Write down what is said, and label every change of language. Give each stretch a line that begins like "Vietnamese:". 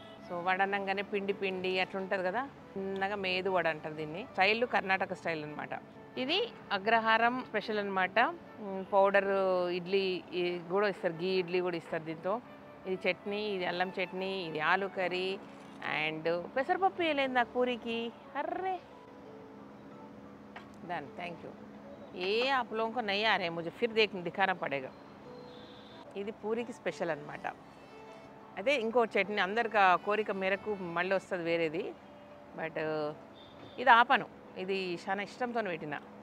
Telugu: So vada అనగానే పిండి పిండి అట్లా ఉంటుంది కదా, చిన్నగా మేదు వడ అంటారు దీన్ని. స్టైల్ కర్ణాటక స్టైల్ అనమాట. ఇది అగ్రహారం స్పెషల్ అనమాట. పౌడర్ ఇడ్లీ కూడా ఇస్తారు, గీ ఇడ్లీ కూడా ఇస్తారు దీంతో. ఇది చట్నీ, ఇది అల్లం చట్నీ, ఇది ఆలు కర్రీ అండ్ పెసరపప్పు వేయలేదు నాకు పూరికి.
Hindi: Array done, thank you. ये आप लोगों को नहीं आ रहे हैं, मुझे फिर दिखाना पड़ेगा।
Telugu: ఇది పూరికి స్పెషల్ అనమాట. అదే ఇంకో చట్నీ అందరికి కోరిక మేరకు మళ్ళీ వస్తుంది వేరేది, బట్ ఇది ఆపను, ఇది చాలా ఇష్టంతో పెట్టిన.